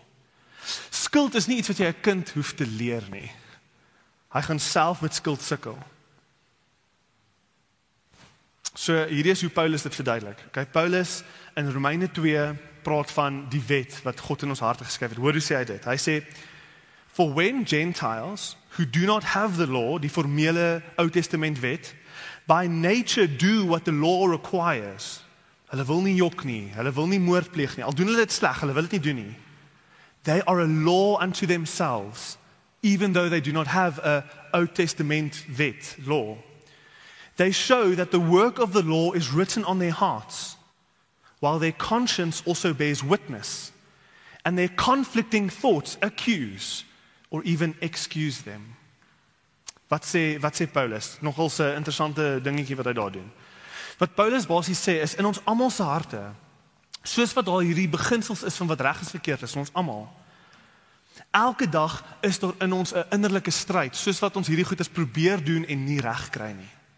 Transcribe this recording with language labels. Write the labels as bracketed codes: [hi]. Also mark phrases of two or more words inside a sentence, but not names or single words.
[af] Skuld is nie iets wat jy 'n kind hoef te leer nie. Hy gaan self met skuld sukkel. So hierdie is hoe Paulus dit verduidelik. Okay, Paulus in Romeine 2 praat van die wet wat God in ons harte geskryf het. Hoor hoe sê hy dit? Hy sê, [en] for when Gentiles who do not have the law, [af] die formele Ou Testament wet, [en] by nature do what the law requires. [af] Hulle wil nie jok nie, hulle wil nie moord pleeg nie. Al doen hulle dit sleg, hulle wil dit nie doen nie. [en] They are a law unto themselves, even though they do not have a Old Testament wet, law. They show that the work of the law is written on their hearts, while their conscience also bears witness, and their conflicting thoughts accuse or even excuse them. [af] Wat sê Paulus? Nogal 'n interessante dingetjie wat hy daar doen. Wat Paulus basies sê is, in ons almal se harte, soos wat daar hierdie beginsels is van wat reg is verkeerd is, in ons almal, elke dag is daar in ons 'n innerlike stryd, soos wat ons hierdie goeders probeer doen en nie reg kry nie.